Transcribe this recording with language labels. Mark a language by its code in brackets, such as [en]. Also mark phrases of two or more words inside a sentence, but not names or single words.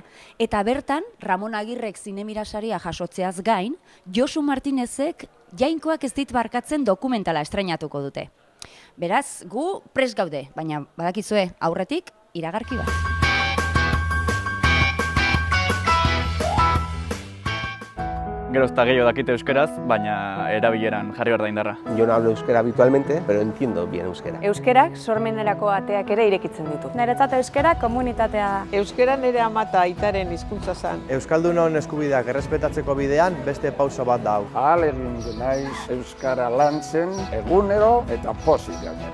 [eu] Eta bertan, Ramon Agirrek zinemirasaria jasotzeaz gain, Josu Martinezek Jainkoak ez dit barkatzen dokumentala estreinatuko dute. Beraz, gu prest gaude, baina badakizue aurretik iragarki bat. Geroz eta gehiago dakite euskeraz, baina erabileran jarri behar da indarra. [es] Yo no hablo euskera habitualmente, pero entiendo bien euskera. [eu] Euskerak sormenderako ateak ere irekitzen ditu. Niretzat euskera komunitatea da. Euskera nire ama eta aitaren hizkuntza zen. Euskaldunon eskubideak errespetatzeko bidean beste pauso bat da hau. Ahalegin naiz euskara lantzen egunero eta pozik gainera.